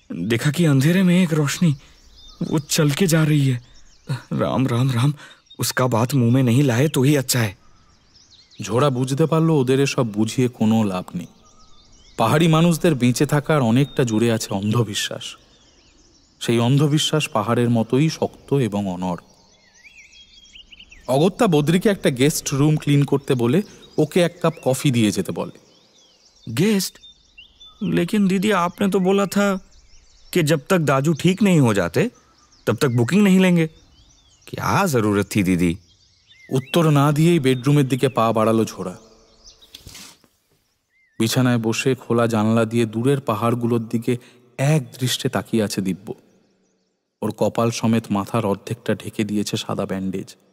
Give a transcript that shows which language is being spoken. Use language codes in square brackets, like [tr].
[hi] देखा कि अंधेरे में एक रोशनी वो चल के जा रही है। राम राम राम, उसका बात मुंह में नहीं लाए तो ही अच्छा है। [bn] ঝোড়া বুঝতে পারলো ওদের এসব বুঝিয়ে কোনো লাভ নেই। পাহাড়ি মানুষদের বেঁচে থাকার অনেকটা জুড়ে আছে অন্ধবিশ্বাস। সেই অন্ধবিশ্বাস পাহাড়ের মতোই শক্ত এবং অনড়। অগত্যা বদ্রিকে একটা গেস্ট রুম ক্লিন করতে বলে ওকে 1 কাপ কফি দিয়ে যেতে বলে। [hi] गेस्ट? लेकिन दीदी आपने तो बोला था कि जब तक दाजू ठीक नहीं हो जाते तब तक बुकिंग नहीं लेंगे। क्या जरूरत थी दीदी? [bn] উত্তর না দিয়েই বেডরুমের দিকে পা বাড়ালো ঝোড়া। বিছানায় বসে খোলা জানলা দিয়ে দূরের পাহাড়গুলোর দিকে এক দৃষ্টে তাকিয়ে আছে দিব্য। ওর কপাল সমেত মাথার অর্ধেকটা ঢেকে দিয়েছে সাদা ব্যান্ডেজ।